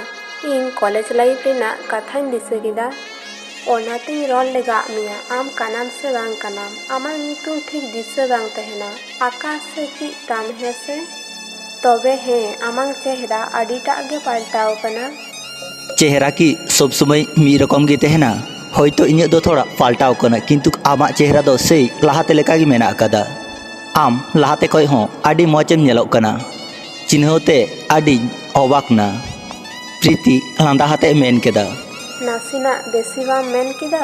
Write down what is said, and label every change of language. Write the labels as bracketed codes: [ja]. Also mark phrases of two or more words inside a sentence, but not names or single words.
[sat] ᱤᱧ ᱠᱚᱞᱮᱡᱽ ᱞᱟᱭᱤᱯᱷ ᱨᱮᱱᱟᱜ ᱠᱟᱛᱷᱟᱧ ᱫᱤᱥᱟᱹ ᱠᱮᱫᱟ, ᱚᱱᱟᱛᱤᱧ ᱨᱚᱲ ᱞᱮᱜᱟᱜ ᱢᱮᱭᱟ। ᱟᱢ ᱠᱟᱱᱟᱢ ᱥᱮ ᱵᱟᱝ ᱠᱟᱱᱟᱢ ᱟᱢᱟᱜ ᱧᱩᱛᱩᱢ ᱴᱷᱤᱠ ᱫᱤᱥᱟᱹ ᱵᱟᱝ ᱛᱟᱦᱮᱱᱟ, ᱟᱠᱟᱥ ᱥᱮ ᱪᱮᱫ ᱛᱟᱢ ᱦᱮᱸᱥᱮ? ᱛᱚᱵᱮ ᱦᱮᱸ, ᱟᱢᱟᱜ ᱪᱮᱦᱨᱟ ᱟᱹᱰᱤᱴᱟᱜ ᱜᱮ ᱯᱟᱞᱴᱟᱣ ᱟᱠᱟᱱᱟ। [bn] চেহারা কি সব সময় মিদ রকম [sat] ᱜᱮ ᱛᱟᱦᱮᱱᱟ? হয়তো ᱤᱧᱟᱹᱜ ᱫᱚ ᱛᱷᱚᱲᱟ ᱯᱟᱞᱴᱟᱣ ᱟᱠᱟᱱᱟ, ᱠᱤᱱᱛᱩ ᱟᱢᱟᱜ ᱪᱮᱦᱨᱟ ᱫᱚ ᱥᱮᱭ ᱞᱟᱦᱟᱛᱮ ᱞᱮᱠᱟ ᱜᱮ ᱢᱮᱱᱟᱜ ᱟᱠᱟᱫᱟ। ᱟᱢ ᱞᱟᱦᱟᱛᱮ ᱠᱷᱚᱡ ᱦᱚᱸ ᱟᱹᱰᱤ ᱢᱚᱡᱽ ᱮᱢ ᱧᱮᱞᱚᱜ ᱠᱟᱱᱟ। ᱪᱤᱱᱦᱟᱹᱣ ᱛᱮ ᱟᱹᱰᱤᱧ ᱚᱵᱟᱠ ᱱᱟ। ᱯᱨᱤᱛᱤ ᱞᱟᱸᱫᱟ ᱦᱟᱛᱮ ᱢᱮᱱ ᱠᱮᱫᱟ। ᱱᱟᱥᱮᱱᱟᱜ ᱵᱮᱥᱤ ᱵᱟᱢ ᱢᱮᱱ ᱠᱮᱫᱟ?